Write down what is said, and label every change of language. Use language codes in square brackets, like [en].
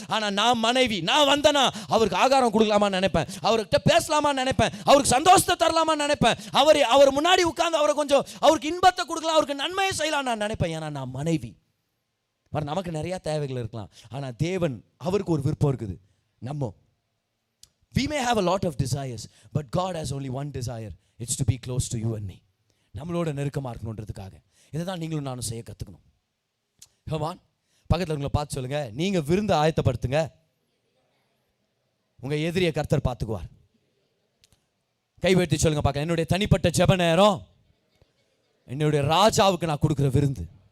[ta] ஆனால் நான் மனைவி, நான் வந்தேனா அவருக்கு ஆகாரம் கொடுக்கலாமான்னு நினைப்பேன், அவர்கிட்ட பேசலாமான்னு நினைப்பேன், அவருக்கு சந்தோஷத்தை தரலாமான்னு நினைப்பேன், அவர் முன்னாடி உட்கார்ந்து அவரை கொஞ்சம் அவருக்கு இன்பத்தை கொடுக்கலாம், அவருக்கு நன்மையை செய்யலாம் நான் நினைப்பேன். ஏன்னா நான் மனைவி. நமக்கு நிறைய தேவைகள் இருக்கலாம், ஆனால் தேவன் அவருக்கு ஒரு விருப்பம் இருக்குது. [en] we may have a lot of desires, but God has only one desire. It's to be close to you and me. [ta] நம்மளோட நெருக்கமாக இருக்கணுன்றதுக்காக இதை தான் நீங்களும் நானும் செய்ய கற்றுக்கணும். ஹமான் பக்கத்தில் உங்களை பார்த்து சொல்லுங்க, நீங்கள் விருந்து ஆயத்தப்படுத்துங்க, உங்கள் எதிரியை கர்த்தர் பார்த்துக்குவார். கைவெட்டி சொல்லுங்க பார்க்க, என்னுடைய தனிப்பட்ட ஜெப நேரம் என்னுடைய ராஜாவுக்கு நான் கொடுக்குற விருந்து.